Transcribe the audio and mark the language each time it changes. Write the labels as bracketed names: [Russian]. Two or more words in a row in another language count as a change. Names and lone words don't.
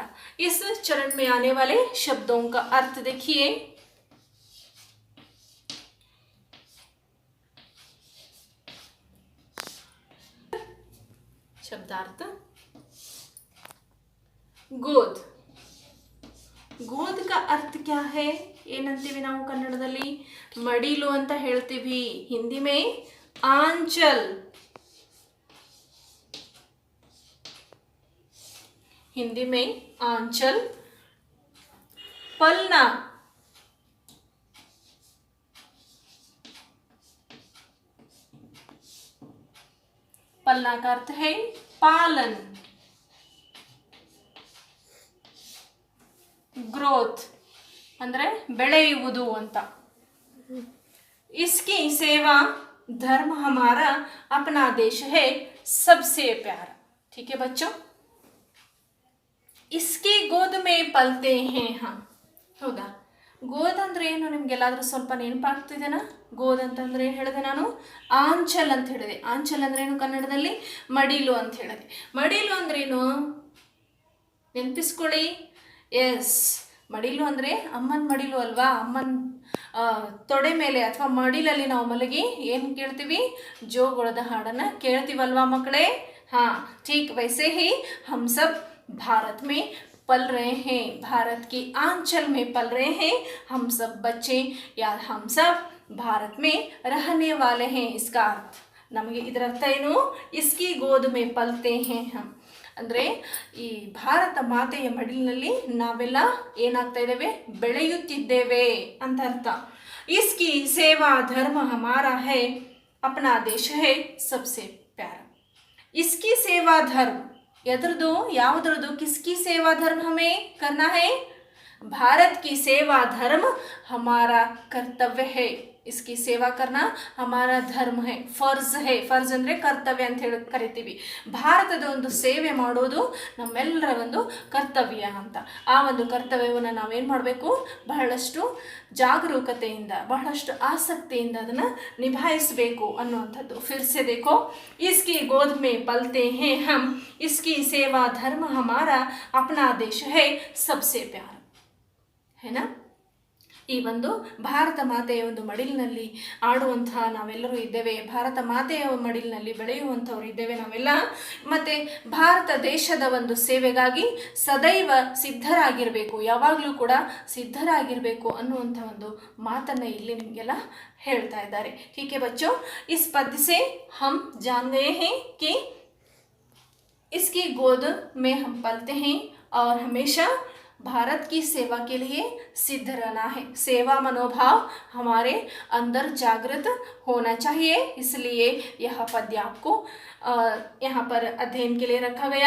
[Hindi] इस चरण में आने वाले शब्दों का अर्थ देखिए। शब्दार्थ गोद। ಗೋದ್ का अर्थ क्या है [Kannada] ಏನಂತೀವಿ ನಾವು ಕನ್ನಡದಲ್ಲಿ? ಮಡಿಲು ಅಂತ ಹೇಳ್ತೀವಿ, [Hindi] ಹಿಂದಿ में आंचल, हिंदी में आंचल। पलना, पलना का अर्थ है पालन। [Kannada] ग्रोथ ಅಂದ್ರೆ ಬೆಳೆಯುವುದು ಅಂತ। [Hindi] इसकी सेवा धर्म हमारा, अपना देश है सबसे प्यारा। ठीक है बच्चों, इसकी गोद में पलते हैं हम। [Kannada] ಹೌದಾ? ಗೋದ್ ಅಂದ್ರೆ ಏನು ನಿಮಗೆಲ್ಲಾದರೂ ಸ್ವಲ್ಪ ನೆನಪಾಗ್ತಿದೆನಾ? ಗೋದ್ ಅಂತಂದ್ರೆ ಏನು ಹೇಳಿದೆ ನಾನು? ಆಂಚಲ್ ಅಂತ ಹೇಳಿದೆ। ಆಂಚಲ್ ಅಂದ್ರೆ ಏನು ಕನ್ನಡದಲ್ಲಿ? ಮಡಿಲು ಅಂತ ಹೇಳಿದೆ। ಮಡಿಲು ಅಂದ್ರೇನು ನೆನಪಿಸ್ಕೊಳ್ಳಿ? ಎಸ್, ಮಡಿಲು ಅಂದರೆ ಅಮ್ಮನ ಮಡಿಲು ಅಲ್ವಾ? ಅಮ್ಮನ ತೊಡೆ ಮೇಲೆ ಅಥವಾ ಮಡಿಲಲ್ಲಿ ನಾವು ಮಲಗಿ ಏನು ಕೇಳ್ತೀವಿ? ಜೋಗುಳದ ಹಾಡನ್ನು ಕೇಳ್ತೀವಲ್ವಾ ಮಕ್ಕಳೇ? [Hindi] हाँ, ठीक वैसे ही हम सब भारत में पल रहे हैं, भारत की आंचल में पल रहे हैं हम सब बच्चे, या हम सब भारत में रहने वाले हैं। इसका अर्थ [Kannada] ನಮಗೆ ಇದರ ಅರ್ಥ ಏನು? [Hindi] इसकी गोद में पलते हैं हम [Kannada] ಅಂದರೆ ಈ ಭಾರತ ಮಾತೆಯ ಮಡಿಲಿನಲ್ಲಿ ನಾವೆಲ್ಲ ಏನಾಗ್ತಾ ಇದ್ದೇವೆ? ಬೆಳೆಯುತ್ತಿದ್ದೇವೆ ಅಂತ ಅರ್ಥ। [Hindi] इसकी सेवा धर्म हमारा है, अपना देश है सबसे प्यारा। इसकी सेवा धर्म [Kannada] ಎದ್ರದ್ದು ಯಾವುದ್ರದ್ದು [Hindi] किसकी सेवा धर्म हमें करना है भारत की सेवा धर्म हमारा कर्तव्य है इसकी सेवा करना हमारा धर्म है [Kannada] ಫರ್ಜ್ ಅಂದರೆ ಕರ್ತವ್ಯ ಅಂತ ಹೇಳಿ ಕರಿತೀವಿ ಭಾರತದ ಒಂದು ಸೇವೆ ಮಾಡೋದು ನಮ್ಮೆಲ್ಲರ ಒಂದು ಕರ್ತವ್ಯ ಅಂತ ಆ ಒಂದು ಕರ್ತವ್ಯವನ್ನು ನಾವೇನು ಮಾಡಬೇಕು ಬಹಳಷ್ಟು ಜಾಗರೂಕತೆಯಿಂದ ಬಹಳಷ್ಟು ಆಸಕ್ತಿಯಿಂದ ಅದನ್ನು ನಿಭಾಯಿಸಬೇಕು ಅನ್ನುವಂಥದ್ದು [Hindi] फिर से देखो इसकी गोद में पलते हैं हम इसकी सेवा धर्म हमारा अपना देश है सबसे प्यारा है ना [Kannada] ಈ ಒಂದು ಭಾರತ ಮಾತೆಯ ಒಂದು ಮಡಿಲಿನಲ್ಲಿ ಆಡುವಂತಹ ನಾವೆಲ್ಲರೂ ಇದ್ದೇವೆ ಭಾರತ ಮಾತೆಯ ಮಡಿಲಿನಲ್ಲಿ ಬೆಳೆಯುವಂಥವ್ರು ಇದ್ದೇವೆ ನಾವೆಲ್ಲ ಮತ್ತು ಭಾರತ ದೇಶದ ಒಂದು ಸೇವೆಗಾಗಿ ಸದೈವ ಸಿದ್ಧರಾಗಿರಬೇಕು ಯಾವಾಗಲೂ ಕೂಡ ಸಿದ್ಧರಾಗಿರಬೇಕು ಅನ್ನುವಂಥ ಒಂದು ಮಾತನ್ನು ಇಲ್ಲಿ ನಿಮಗೆಲ್ಲ ಹೇಳ್ತಾ ಇದ್ದಾರೆ ಹೀಗೆ [Hindi] बच्चो इस पद से हम जान गए हैं कि इसकी गोद में हम पलते हैं और हमेशा भारत की सेवा के लिए सिद्ध रहना है सेवा मनोभाव हमारे अंदर जागृत होना चाहिए इसलिए यह पद्य आपको यहाँ पर अध्ययन के लिए रखा गया